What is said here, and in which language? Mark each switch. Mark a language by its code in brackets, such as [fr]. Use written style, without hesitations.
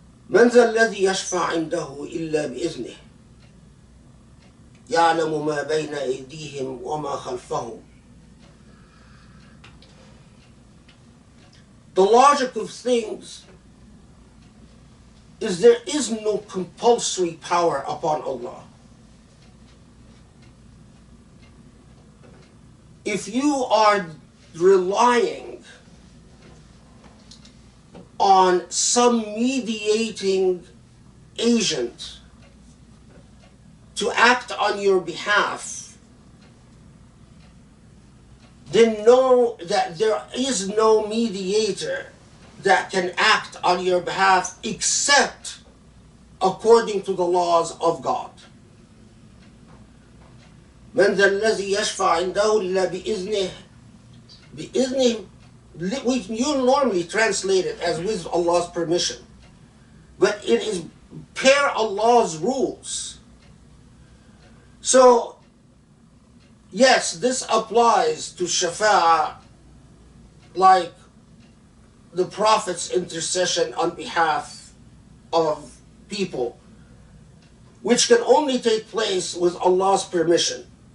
[ar] من ذا الذي يشفع عنده إلا بإذنه يعلم ما بين أيديهم وما خلفهم. [en] The logic of things is there is no compulsory power upon Allah. If you are relying on some mediating agent to act on your behalf, then know that there is no mediator that can act on your behalf except according to the laws of God. [ar] من ذا الذي يشفع عنده إلا بإذنه. [en] بإذنه, you normally translate it as with Allah's permission, but it is per Allah's rules. So yes, this applies to shafa'ah, like the Prophet's intercession on behalf of people, which can only take place with Allah's permission.